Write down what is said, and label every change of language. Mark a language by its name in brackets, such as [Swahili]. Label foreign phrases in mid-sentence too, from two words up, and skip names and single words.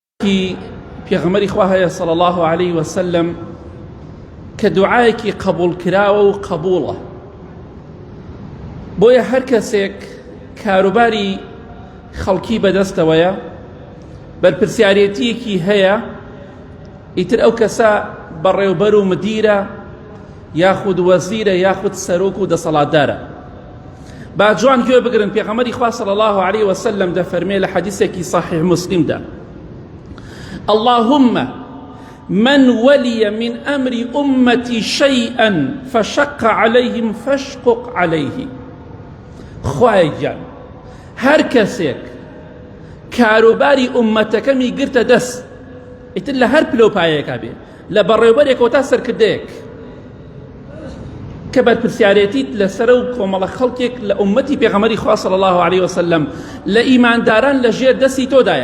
[Central Kurdish] دوعایەکی پێغەمبەری خوا هەیە [Arabic] صلی الله عليه وسلم [Central Kurdish] کە دوعایەکی قبول کراوە و قبوڵە بۆیە هەر کەسێک کاروباری خەڵکی بەدەستەوەیە بەرپرسیارەتیەکی هەیە ئیتر ئەو کەسە بەڕێوبەر و مدیرە یاخود وەزیرە یاخود سەرۆک و دەسەڵاتدارە. با جوان گوێ بگرن پێغەمبەری خوا [Arabic] صلی الله عليه وسلم [Central Kurdish] دەفەرمێ لە حەدیثێکی صحیح مسلمدا [Arabic] اللهم من ولي من أمر أمتي شيئا فشق عليهم فاشقق عليه. [Central Kurdish] خوای گیان هەر کەسێک کاروباری ئومەتەکەمی گرتە دەست ئیتر لە هەر پلۆپایەکە بێ لە بەڕێوەبەرێکەوە تا سەرکردەیەک کە بەرپرسیارەتیت لەسەر و کۆمەڵە خەڵکێک لە ئومەتی پێغەمبەری خوا [Arabic] صلی الله عليه وسلم [Central Kurdish] لە ئیمانداران لەژێر دەستی تۆدایە.